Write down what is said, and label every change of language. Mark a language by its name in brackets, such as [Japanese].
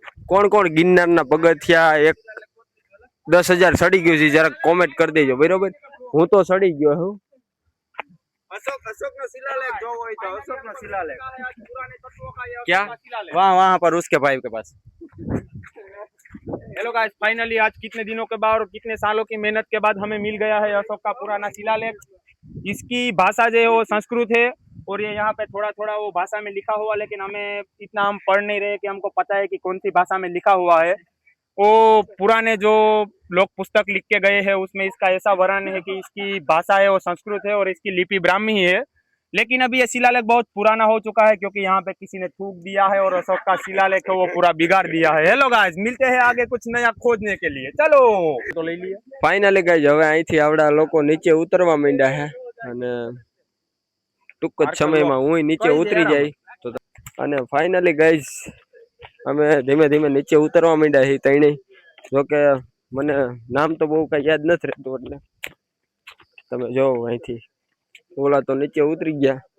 [Gujarati] કોણ કોણ ગિરનારના પગથિયા 10,000 ચડી ગયું છે, જરા કોમેન્ટ કરી દેજો બરોબર. હું તો ચડી ગયો છું. अशोकનો શિલાલેખ જો હોય તો અશોકનો શિલાલેખ. [Hindi] क्या? वहाँ पर उसके भाई के पास. हेलो गाइस, फाइनली आज कितने दिनों के बाद और कितने सालों की मेहनत के बाद हमें मिल गया है अशोक का पुराना शिलालेख. इसकी भाषा जो है वो संस्कृत है, और ये यहाँ पे थोड़ा थोड़ा वो भाषा में लिखा हुआ, लेकिन हमें इतना हम पढ़ नहीं रहे कि हमको पता है कि कौन सी भाषा में लिखा हुआ है. वो पुराने जो लोग पुस्तक लिख के गए हैं उसमें इसका ऐसा वर्णन है कि इसकी भाषा है वो संस्कृत है और इसकी लिपि ब्राह्मी है. लेकिन अभी ये शिलालेख बहुत पुराना हो चुका है, क्योंकि यहाँ पे किसी ने थूक दिया है और अशोक का शिलालेख है वो पूरा बिगाड़ दिया है. हेलो गाइस, मिलते हैं आगे कुछ नया खोजने के लिए. चलो तो ले लिए. [Gujarati] ફાઇનલી ગાઈસ હવે અહીંથી આવડા લોકો નીચે ઉતરવા માંડ્યા છે, અને ટૂંક જ સમયમાં હું નીચે ઉતરી જાય. તો અને ફાઇનલી ગાઈસ અમે ધીમે ધીમે નીચે ઉતરવા માંડ્યા છીએ ત્રણેય. જોકે મને નામ તો બહુ કઈ યાદ નથી રહેતું, એટલે તમે જો અહીંથી ઓલા તો નીચે ઉતરી ગયા,